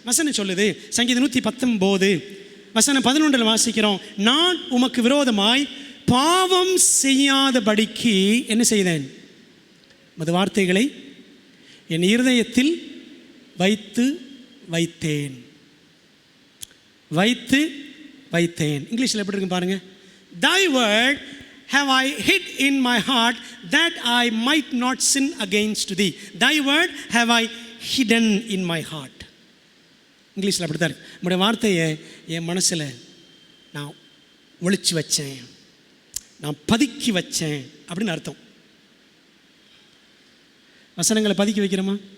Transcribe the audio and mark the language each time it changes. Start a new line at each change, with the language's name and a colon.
Tamil: வசனம் சொல்லுது, சங்கீதம் 119 வசனம் 11 வாசிக்கிறோம், நான் உமக்கு விரோதமாய் பாவம் செய்யாதபடிக்கு என்ன செய்தேன்? மது வார்த்தைகளை என் இருதயத்தில் வைத்து வைத்தேன். வைத்து வைத்தேன். இங்கிலீஷில் எப்படி இருக்கு பாருங்க.
English: Thy word have I hid in my heart that I might not sin against thee. Thy word have I hidden in my heart.
Tamil: இங்கிலீஷில் அப்படி தான் இருக்கு. உங்களுடைய வார்த்தையை என் மனசில் நான் ஒளிச்சு வச்சேன், நான் பதுக்கி வச்சேன் அப்படின்னு அர்த்தம். வசனங்களை பதுக்கி வைக்கிறோமா?